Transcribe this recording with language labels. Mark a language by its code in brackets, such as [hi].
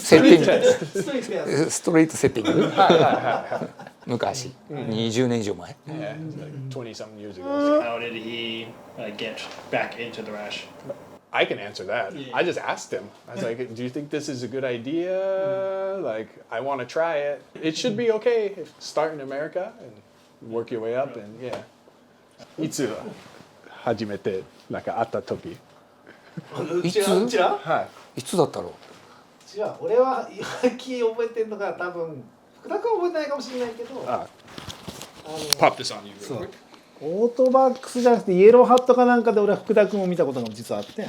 [ja] セッティングストリートセッティング昔20年以上前 [en] 20-something years ago. How did he get back into Thrash? I can answer that. Yeah. I just asked him. I was like, do you think this is a good idea? Like, I want to try it. It should be okay if start in America and work your way up and yeah. [ja] いつ初めてなんか会った時いつだったろう。違う、俺ははっきり覚えてんのが多分福田君は覚えてないかもしれないけど。 [en] Pop this on you. [ja] オートバックスじゃなくてイエローハットかなんかで俺は福田君を見たことが実はあって。